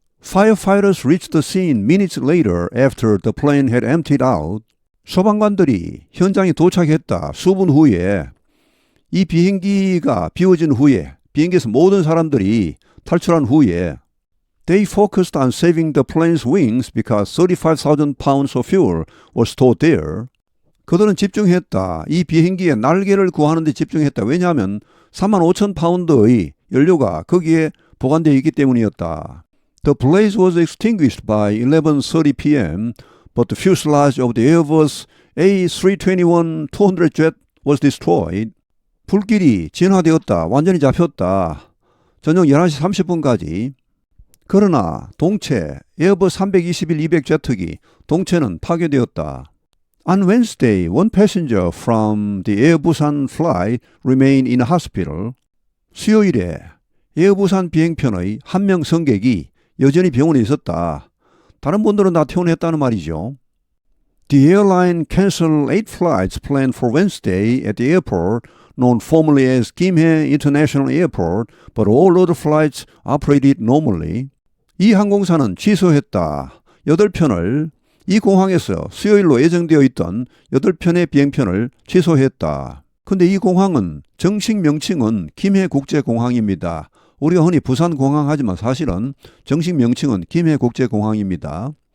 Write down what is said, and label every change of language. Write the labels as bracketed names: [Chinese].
[English] Firefighters reached the scene minutes later after the plane had emptied out. [Korean] 소방관들이 현장에 도착했다. 수분 후에 이 비행기가 비워진 후에 비행기에서 모든 사람들이 탈출한 후에 [English] They focused on saving the plane's wings because 35,000 pounds of fuel was stored there. [Korean] 그들은 집중했다. 이 비행기의 날개를 구하는 데 집중했다. 왜냐하면 35,000파운드의 연료가 거기에 보관되어 있기 때문이었다. [English] The blaze was extinguished by 11:30 p.m., but the fuselage of the Airbus A321-200 jet was destroyed. [Korean] 불길이 진화되었다. 완전히 잡혔다. 저녁 11시 30분까지. 그러나 동체 에어버스 321-200 제트기 동체는 파괴되었다. [English] On Wednesday, one passenger from the Air Busan flight remained in a hospital. [Korean] 수요일에 에어 부산 비행편의 한 명 승객이 여전히 병원에 있었다. 다른 분들은 다 퇴원했다는 말이죠. [English] The airline canceled 8 flights planned for Wednesday at the airport, known formerly as Gimhae International Airport, but all other flights operated normally. [Korean] 이 항공사는 취소했다. 8편을 이 공항에서 수요일로 예정되어 있던 8편의 비행편을 취소했다. 근데 이 공항은 정식 명칭은 김해국제공항입니다. 우리가 흔히 부산공항 하지만 사실은 정식 명칭은 김해국제공항입니다.